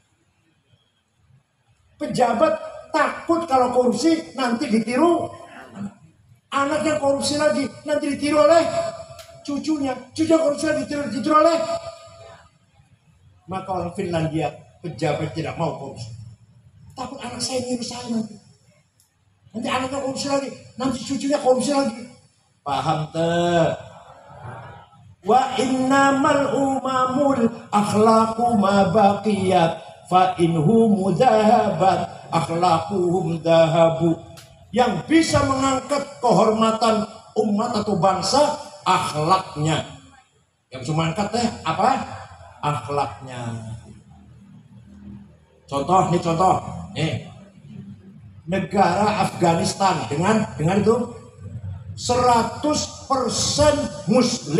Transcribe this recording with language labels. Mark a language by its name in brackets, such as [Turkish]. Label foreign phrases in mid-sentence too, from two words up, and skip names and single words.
[Indonesian] Pejabat takut kalau korupsi nanti ditiru anaknya, korupsi lagi nanti ditiru oleh cucunya korupsi lagi ditiru oleh. Maka orang Finlandia pejabat tidak mau korupsi. Takut anak saya niru saya nanti anaknya korupsi lagi, nanti cucunya korupsi lagi. Paham tuh? [Arabic] وإنما الأمم الأخلاق ما بقيت فإن هم ذهبت أخلاقهم ذهبوا. [Indonesian] Yang bisa mengangkat kehormatan umat atau bangsa akhlaknya. Yang bisa mengangkat apa? Akhlaknya. Contoh nih negara Afghanistan dengan itu 100% Muslim.